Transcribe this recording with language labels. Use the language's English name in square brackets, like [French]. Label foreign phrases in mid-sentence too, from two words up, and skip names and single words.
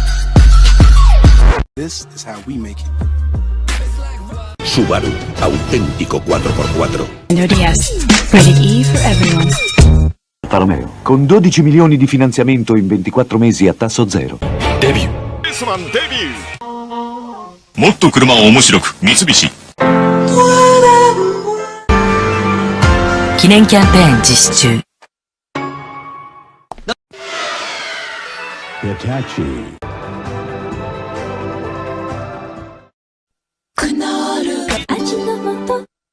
[English] This is how we make it. [Spanish] Subaru, auténtico 4x4. [English] Nintendo DS. Rated E for everyone. [Italian] Alfa Romeo, con 12 milioni di finanziamento in 24 mesi a tasso zero. [English] Debut. Reisman debut. [Japanese] もっと車を面白く三菱。記念キャンペーン実施中。 Hitachi. クノール味の素